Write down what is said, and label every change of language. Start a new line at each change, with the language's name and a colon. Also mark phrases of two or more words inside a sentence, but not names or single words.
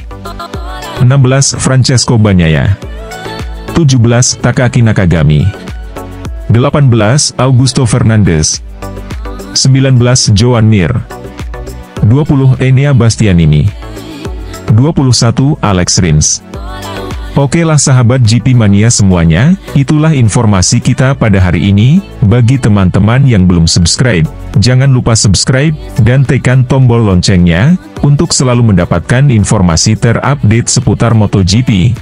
Indonesian: 16. Francesco Bagnaia. 17. Takaki Nakagami. 18. Augusto Fernandez. 19. Joan Mir. 20. Enea Bastianini. 21 Alex Rins. Oke lah sahabat GP Mania semuanya, itulah informasi kita pada hari ini. Bagi teman-teman yang belum subscribe, jangan lupa subscribe, dan tekan tombol loncengnya, untuk selalu mendapatkan informasi terupdate seputar MotoGP.